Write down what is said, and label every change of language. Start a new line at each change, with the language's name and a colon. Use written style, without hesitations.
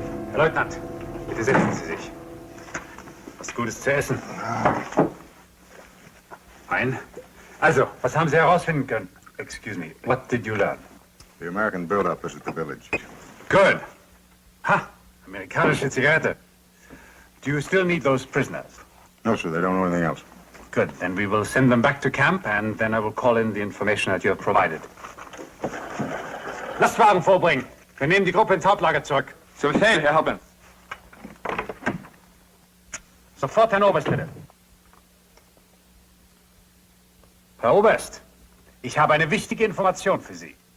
German: Herr Leutnant, bitte setzen Sie sich. Was Gutes zu essen. Ein. Also, was haben Sie herausfinden können?
English: Excuse me, what did you learn? The American buildup is at the village. Good. Ha!
German: Amerikanische Zigarette.
English: Do you still need those prisoners? No, sir, they don't know anything else. Good. Then we will send them back to camp, and then I will call in the information that you have provided.
German: Lastwagen vorbringen. Wir nehmen die Gruppe ins Hauptlager zurück. Zum Befehl, Herr Hauptmann. Sofort, Herrn Oberst, bitte. Herr Oberst, ich habe eine wichtige Information für Sie.